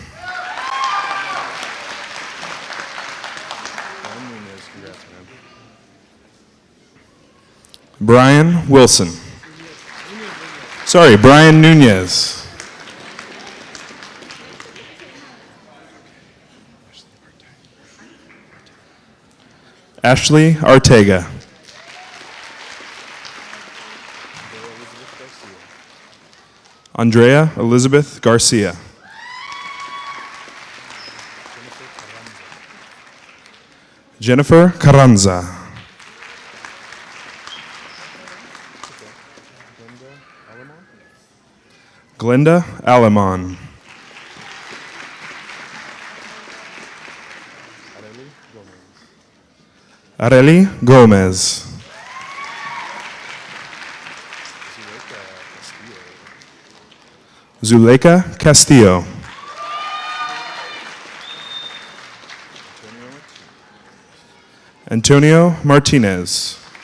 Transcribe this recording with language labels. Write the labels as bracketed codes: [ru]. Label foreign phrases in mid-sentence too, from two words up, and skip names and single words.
[en] Brian Wilson. Sorry, Brian Nunez. Ashley Artega. Andrea Elizabeth Garcia. Jennifer Carranza. Glenda Alamon. Areli Gomez. Zuleika Castillo. Antonio Martinez.